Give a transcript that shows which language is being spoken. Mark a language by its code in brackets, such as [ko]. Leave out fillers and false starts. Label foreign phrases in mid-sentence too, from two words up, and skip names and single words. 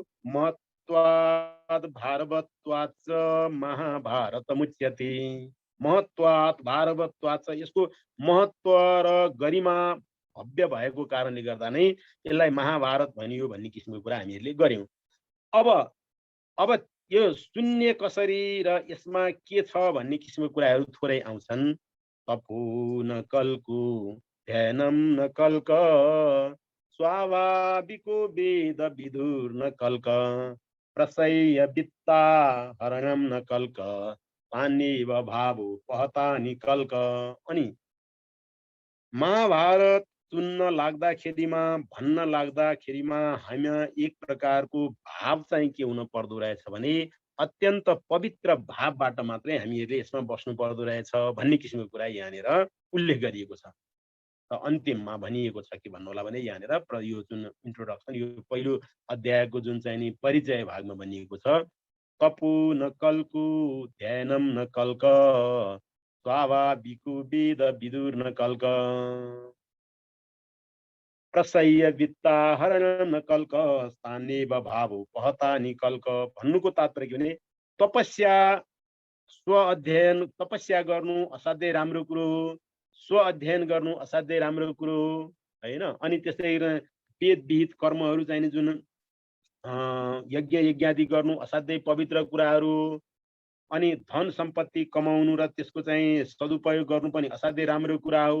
[sa] महत्वात् भारवत्वाच्च महाभारतमुच्यते, महत्वात् भारवत्वाच्च, [ne] यसको महत्व र गरिमा भव्य भएको कारणले गर्दा नै यसलाई महाभारत भनियो भन्ने किसिमको कुरा हामीहरूले गर्यौं। अब यो शून्य कसरी र यसमा के छ भन्ने किसिमको कुराहरू थोरै आउँछन्। [sa] तपो न कल्को ध्यानम न कल्क स्वाभाविको वेद विदुर न कल्क प्रसय वित्ता हरणम न कल्क तान्येव भावो पहतानि कल्क। [ne] अनि महाभारत सुन्न लाग्दाखेरिमा, भन्न लाग्दाखेरिमा हामीमा एक प्रकारको भाव चाहिँ के हुन पर्दो रहेछ भने अत्यन्त पवित्र भावबाट मात्रै हामीहरूले यसमा बस्नु पर्दो रहेछ भन्ने किसिमको कुरा यहाँनिर उल्लेख गरिएको छ। र अन्तिममा भनिएको छ के भन्नु होला भने यहाँनिर यो जुन इन्ट्रोडक्सन, यो पहिलो अध्यायको जुन चाहिँ नि परिचय भागमा भनिएको छ, [sa] तपो न कल्को ध्यानम न कल्क स्वाभाविको वेद विदुर न कल्क प्रसय वित्ता हरणम न कल्क स्थान्येव भावो पहतानि कल्क। [ne] भन्नुको तात्पर्य के भने तपस्या, स्व अध्ययन, तपस्या गर्नु असाध्यै राम्रो कुरो हो, स्व अध्ययन गर्नु असाध्यै राम्रो कुरो हो हैन। अनि त्यसै वेद विहित कर्महरू चाहिँ जुन यज्ञ यज्ञादि गर्नु असाध्यै पवित्र कुराहरू, अनि धन सम्पत्ति कमाउनु र त्यसको चाहिँ सदुपयोग गर्नु पनि असाध्यै राम्रो कुरा हो।